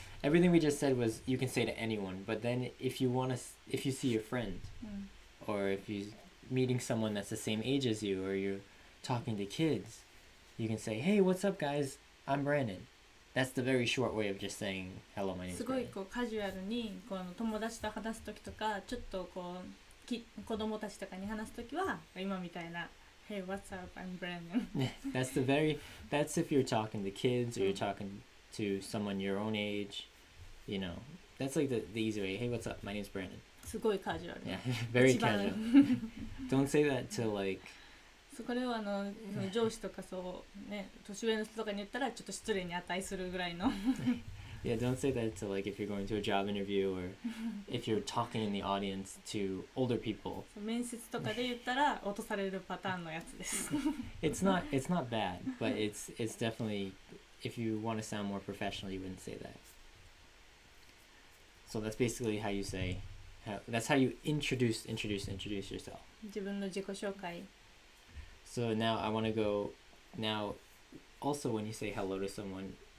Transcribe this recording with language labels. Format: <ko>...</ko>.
<en>Everything we just said was you can say to anyone, but then if you see your friend, or if you're meeting someone that's the same age as you, or you're talking to kids, you can say, hey, what's up, guys? I'm Brandon. That's the very short way of just saying, hello, my name is</en> <ja>すごい</ja> <en>Brandon.</en> <ja>こうカジュアルにこの友達と話す時とかちょっとこう子供たちとかに話す時は今みたいな</ja> <en>Hey, what's up? I'm Brandon. That's if you're talking to kids or you're talking to someone your own age, you know. That's like the easy way. Hey, what's up? My name's Brandon.</en> <ja>すごいカジュアル。</ja> <en>Yeah, very</en> <ja>一番</ja> <en>casual. Don't say that to like...</en> <ja>これをその上司とかそうね年上の人とかに言ったらちょっと失礼に値するぐらいの</ja> <en>Yeah, don't say that to like if you're going to a job interview or if you're talking in the audience to older people.</en> <ja>面接とかで言ったら落とされるパターンのやつです。</ja> <en>It's not bad, but it's definitely, if you want to sound more professional, you wouldn't say that. So that's basically how you say, that's how you introduce yourself.</en> <ja>自分の自己紹介。</ja> <en>So now I want to go, now also when you say hello to someone,</en>